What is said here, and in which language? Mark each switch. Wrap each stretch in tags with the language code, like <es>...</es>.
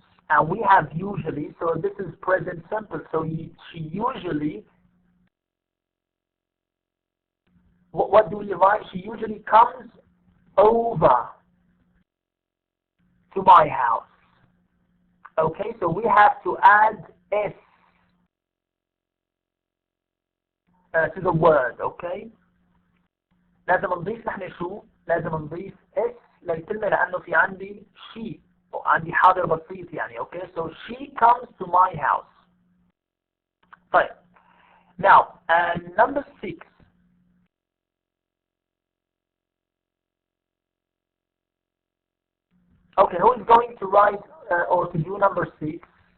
<en>And we have usually, so this is present simple. So she usually, what do we write? She usually comes over to my house. Okay, so we have to add S to the word.</en> <ar>Okay, لازم نضيف نحن شو؟ لازم نضيف S للكلمة لأنه في عندي she وعندي حاضر بسيط يعني.</ar> <en>Okay, so she comes to my house.</en> <ar>طيب.</ar> <en>Now, number 6. Okay, who is going to write or to do number 6?</en>